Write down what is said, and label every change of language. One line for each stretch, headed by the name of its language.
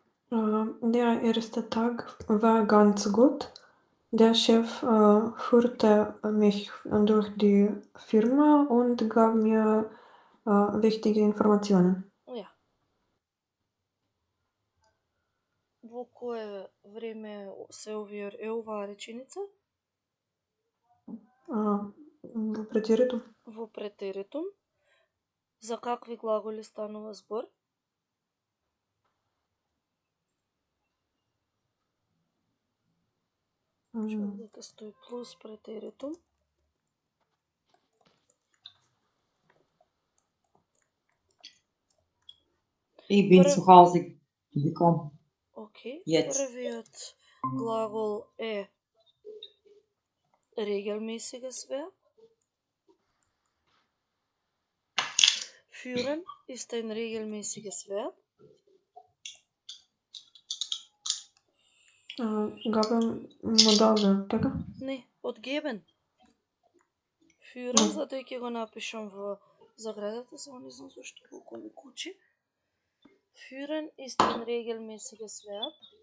German: Der erste Tag war ganz gut. Der Chef führte mich durch die Firma und gab mir wichtige Informationen. Ja.
Macedonian: Во кое време се е оваа реченица? Во претеритум. Во претеритум. За какви глаголи станува збор? Дека стои плюс претеритум.
German: Ich bin zu Hause gekommen.
Macedonian: Океј.
German: Jetzt.
Macedonian: Првиот глагол е
German: regelmäßiges Verb. Führen ist ein regelmäßiges Verb. Gaben Modalverb,
Macedonian: така? Не, од geben. Führen, затоа ќе го напишам во заградата, само не знам зашто колку ми кучи.
German: Führen ist ein regelmäßiges Verb.